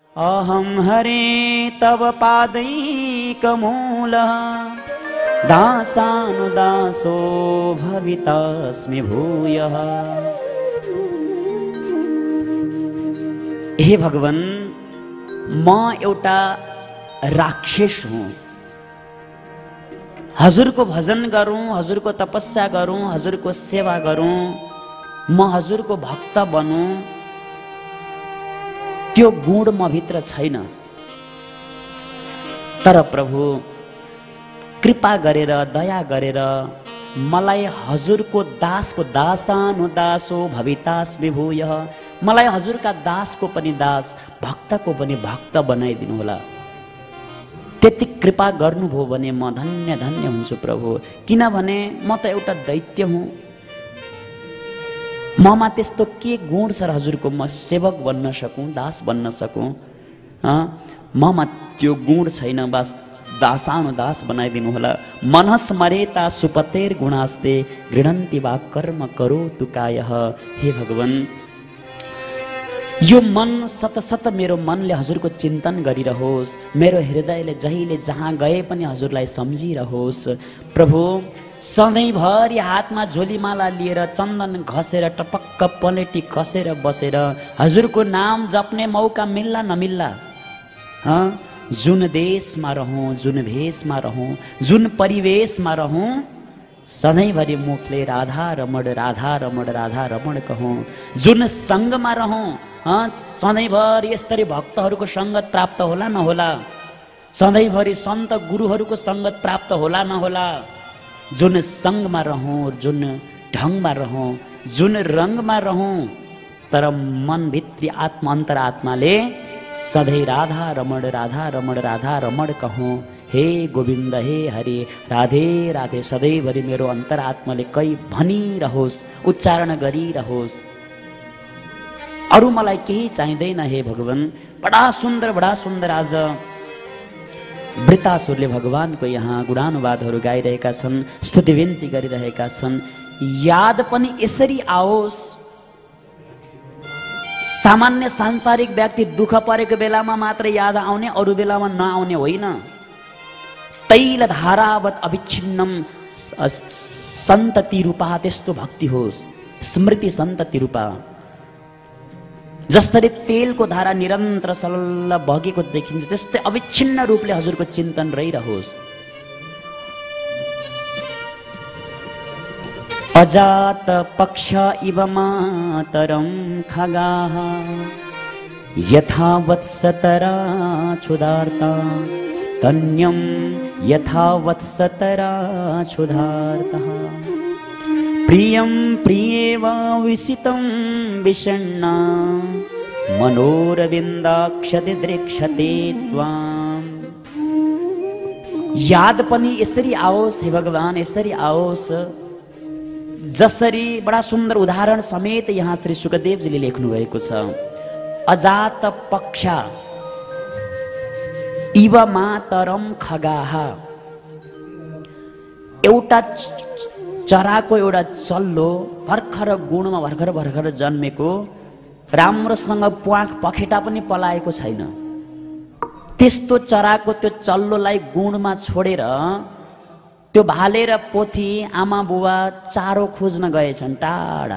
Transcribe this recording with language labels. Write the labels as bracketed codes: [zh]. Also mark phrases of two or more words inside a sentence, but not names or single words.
[sa] अहं हरे तव पादैकमूलः दासानुदासो भवितास्मि भूयः। [ne] हे भगवान, म एउटा राक्षस हुँ। हजुरको भजन गरौँ, हजुरको तपस्या गरौँ, हजुरको सेवा गरौँ, म हजुरको भक्त बनूँ, त्यो गुण म भित्र छैन। तर प्रभु कृपा गरेर दया गरेर मलाई हजुरको दासको [sa] दासानुदासो भवितास्मि भूयः, [ne] मलाई हजुरका दासको पनि दास, भक्तको पनि भक्त बनाइदिनु होला। त्यति कृपा गर्नुभयो भने म धन्य धन्य हुन्छु प्रभु। किनभने म त एउटा दैत्य हुँ। ममा त्यस्तो के गुण छ हजुरको म सेवक बन्न सकूँ, दास बन्न सकूँ? ममा त्यो गुण छैन। बस दासानुदास बनाइदिनु होला। [sa] मनस्मरेता सुपतेर गुणास्ते गृह्णन्ति वा कर्म करोतु कायः। [ne] हे भगवान, यो मन सतसत मेरो मनले हजुरको चिन्तन गरिरहोस्, मेरो हृदयले जहिले जहाँ गए पनि हजुरलाई सम्झिरहोस्। प्रभु सधैँभरि हातमा झोलीमाला लिएर चन्दन घसेर टपक्क पलेटी कसेर बसेर हजुरको नाम जप्ने मौका मिल्ला नमिल्ला? जुन देशमा रहौँ, जुन भेषमा रहौँ, जुन परिवेशमा रहौँ, सधैँभरि मुखले राधा रमण राधा रमण राधा रमण कहौँ। जुन सङ्गमा रहौँ, सधैँभरि यस्तरी भक्तहरूको सङ्गत प्राप्त होला नहोला? सधैँभरि सन्त गुरुहरूको सङ्गत प्राप्त होला नहोला? जुन सङ्गमा रहौँ, जुन ढङ्गमा रहौँ, जुन रङमा रहौँ, तर मनभित्री आत्मा अन्तरात्माले सधैँ राधा रमण राधा रमण राधा रमण कहौँ। हे गोविन्द, हे हरे, राधे राधे सधैँभरि मेरो अन्तरात्माले कही भनिरहोस्, उच्चारण गरिरहोस्। अरू मलाई केही चाहिँदैन। हे भगवान, बडा सुन्दर आज वृतासुरले भगवानको यहाँ गुणानुवादहरू गाइरहेका छन्, स्तुति विन्ती गरिरहेका छन्। याद पनि यसरी आओस्। सामान्य सांसारिक व्यक्ति दुःख परेको बेलामा मात्र याद आउने, अरू बेलामा नआउने होइन। [sa] तैल धारावत अविच्छिन्नम सन्तति रूपा, [ne] त्यस्तो भक्ति होस्। [sa] स्मृति सन्तति रूपा, [ne] जसरी तेलको धारा निरन्तर सलल्ल बगेको देखिन्छ, त्यस्तै अविच्छिन्न रूपले हजुरको चिन्तन रहिरहोस्। [sa] अजात पक्ष इव मातरं खगाः यथा वत्सतरा क्षुधार्ता स्तन्यं यथा वत्सतरा क्षुधार्तः प्रियं प्रियेव विसितं विषण्णा मनोरविन्दाक्षते दृक्षते त्वाम्। [ne] याद पनि यसरी आओस्। हे भगवान, यसरी आओस् जसरी बडा सुन्दर उदाहरण समेत यहाँ श्री सुखदेवजीले लेख्नु भएको छ। [sa] अजात पक्ष इव मातरम खगाः, [ne] एउटा चराको एउटा चल्लो भर्खर गुणमा भर्खर जन्मेको, राम्रोसँग प्वाख पखेटा पनि पलाएको छैन, त्यस्तो चराको त्यो चल्लोलाई गुणमा छोडेर त्यो भाले र पोथी आमा बुबा चारो खोज्न गएछन् टाढा।